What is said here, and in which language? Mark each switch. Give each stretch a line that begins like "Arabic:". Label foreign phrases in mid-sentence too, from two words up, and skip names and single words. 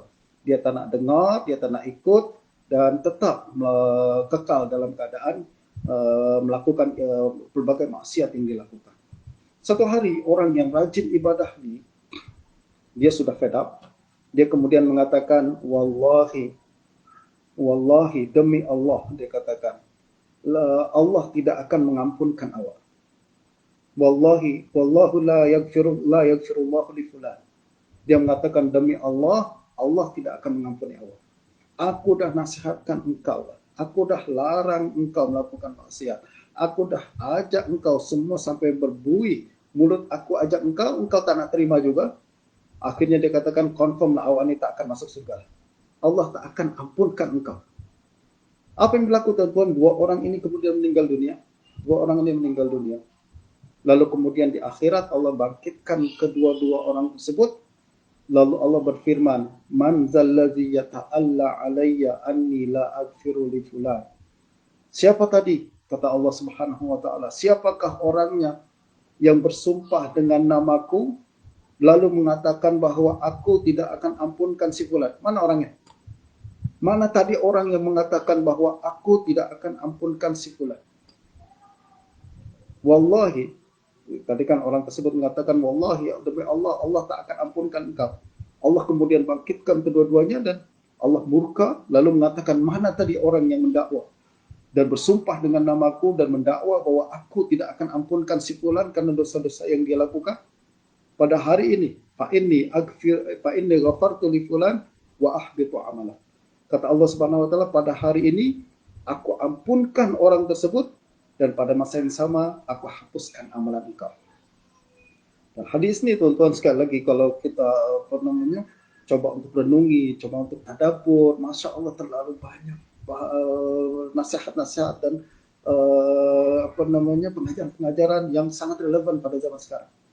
Malay: Dia tak nak dengar, dia tak nak ikut, dan tetap kekal dalam keadaan melakukan berbagai maksiat yang dilakukan. Satu hari orang yang rajin ibadah ini, dia sudah
English: fed up.
Malay: Dia kemudian mengatakan,
Arabic: والله، والله,
Malay: demi Allah, dia katakan, Allah tidak akan mengampunkan awak.
Arabic: والله، والله لا يغفر الله لفلان.
Malay: Dia mengatakan, demi Allah, Allah tidak akan mengampuni awak. Aku dah nasihatkan engkau. Aku dah larang engkau melakukan maksiat. Aku dah ajak engkau semua sampai berbuih. Mulut aku ajak engkau, engkau tak nak terima juga. Akhirnya dia katakan, confirm lah awak ini tak akan masuk surga. Allah tak akan ampunkan engkau. Apa yang berlaku tuan-tuan? Dua orang ini kemudian meninggal dunia. Dua orang ini meninggal dunia. Lalu kemudian di akhirat Allah bangkitkan kedua-dua orang tersebut. Lalu Allah berfirman,
Arabic: من ذا الذي يتألى علي أني لا أغفر لفلان.
Malay: Siapa tadi? Kata Allah
Arabic: سبحانه وتعالى,
Malay: siapakah orangnya yang bersumpah dengan namaku lalu mengatakan bahwa aku tidak akan ampunkan si fulan? Mana orangnya? Mana tadi orang yang mengatakan bahwa aku tidak akan ampunkan si fulan? Wallahi, tadi kan orang tersebut mengatakan, wallahi, demi Allah, Allah tak akan ampunkan engkau. Allah kemudian bangkitkan kedua-duanya dan Allah murka, lalu mengatakan, mana tadi orang yang mendakwa dan bersumpah dengan namaku dan mendakwa bahwa aku tidak akan ampunkan si fulan karena dosa-dosa yang dia lakukan. Pada hari ini,
Arabic: فإني غفرت لفلان وأحبطت عمله.
Malay: Kata Allah
Arabic: سبحانه وتعالى,
Malay: pada hari ini aku ampunkan orang tersebut dan pada masa yang sama aku hapuskan amalan engkau. Dan hadis ini tuan-tuan sekali lagi kalau kita coba untuk renungi, coba untuk tadabbur,
Arabic: ما شاء الله
Malay: terlalu banyak nasihat-nasihat dan pengajaran-pengajaran yang sangat relevan pada zaman sekarang.